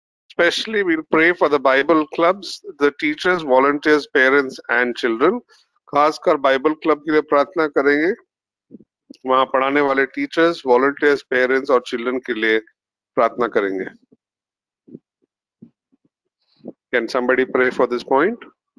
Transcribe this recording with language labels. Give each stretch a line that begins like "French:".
English: Especially, we'll pray for the Bible clubs, the teachers, volunteers, parents, and children.
Hindi: खासकर Bible club के लिए प्रार्थना करेंगे, वहां पढ़ाने वाले टीचर्स, वॉलंटियर्स, पेरेंट्स और चिल्ड्रन के लिए प्रार्थना करेंगे.
English: Can somebody pray for this point?